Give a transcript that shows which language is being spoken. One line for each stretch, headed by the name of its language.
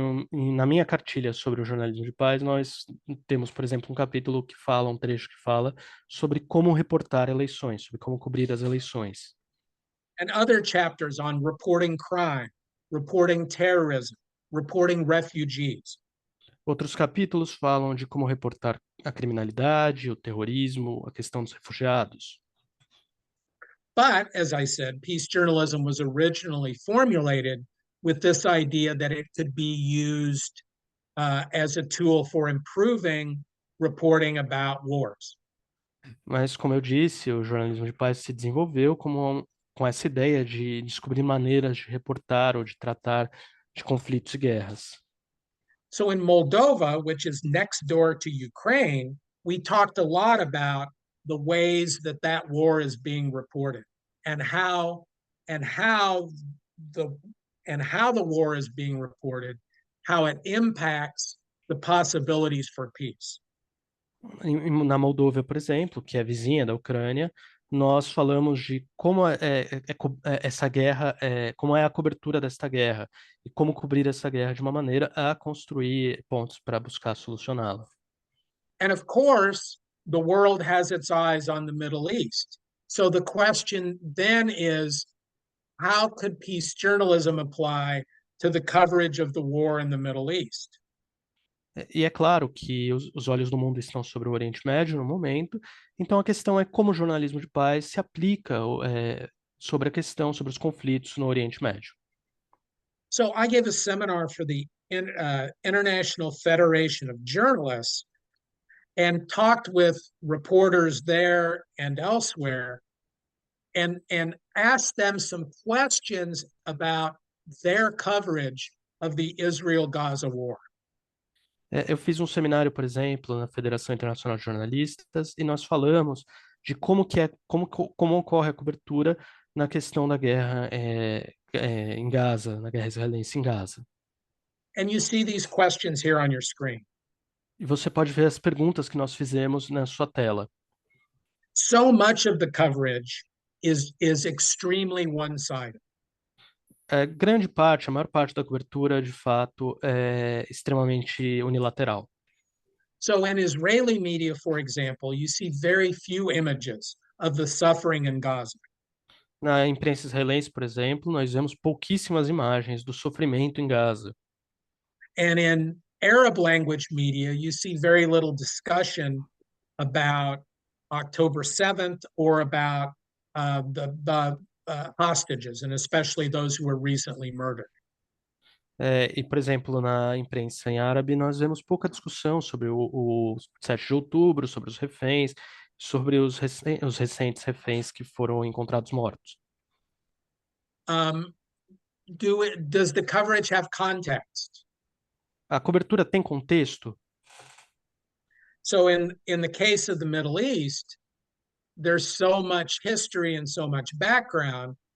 Portuguese: Na minha cartilha sobre o jornalismo de paz, nós temos, por exemplo, um capítulo que fala, um trecho que fala sobre como reportar eleições, sobre como cobrir as eleições.
English: And other chapters on reporting crime, reporting terrorism, reporting refugees.
Portuguese: Outros capítulos falam de como reportar a criminalidade, o terrorismo, a questão dos refugiados.
English: But as I said, peace journalism was originally formulated with this idea that it could be used as a tool for improving reporting about wars.
Portuguese: Mas, como eu disse, o jornalismo de paz se desenvolveu com essa ideia de descobrir maneiras de reportar ou de tratar de conflitos e guerras.
English: So in Moldova, which is next door to Ukraine, we talked a lot about the ways that that war is being reported and how the war is being reported, how it impacts the possibilities for peace.
Portuguese: Na Moldova, por exemplo, que é vizinha da Ucrânia, nós falamos de como essa guerra, como é a cobertura desta guerra e como cobrir essa guerra de uma maneira a construir pontos para buscar solucioná-la.
English: And of course, the world has its eyes on the Middle East. So the question then is, how could peace journalism apply to the coverage of the war in the Middle East?
Portuguese: E é claro que os olhos do mundo estão sobre o Oriente Médio no momento, então a questão é como o jornalismo de paz se aplica sobre a questão, sobre os conflitos no Oriente Médio.
English: So I gave a seminar for the International Federation of Journalists and talked with reporters there and elsewhere and asked them some questions about their coverage of the Israel-Gaza war.
Portuguese: Eu fiz um seminário, por exemplo, na Federação Internacional de Jornalistas, e nós falamos de como ocorre a cobertura na questão da guerra em Gaza, na guerra israelense em Gaza.
English: And you see these questions here on your screen.
Portuguese: E você pode ver as perguntas que nós fizemos na sua tela.
English: So much of the coverage is extremely one-sided.
Portuguese: Grande parte, a maior parte da cobertura, de fato, é extremamente unilateral.
English: So in Israeli media, for example, you see very few images of the suffering in Gaza.
Portuguese: Na imprensa israelense, por exemplo, nós vemos pouquíssimas imagens do sofrimento em Gaza.
English: And in Arab language media, you see very little discussion about October 7th or about the hostages, and especially those who were recently murdered.
Portuguese: E, por exemplo, na imprensa em árabe, nós vemos pouca discussão sobre o 7 de outubro, sobre os reféns, sobre os recentes reféns que foram encontrados mortos.
English: Does the coverage have context?
Portuguese: A cobertura tem contexto?
English: So in the case of the Middle East, there's so much history and so much background.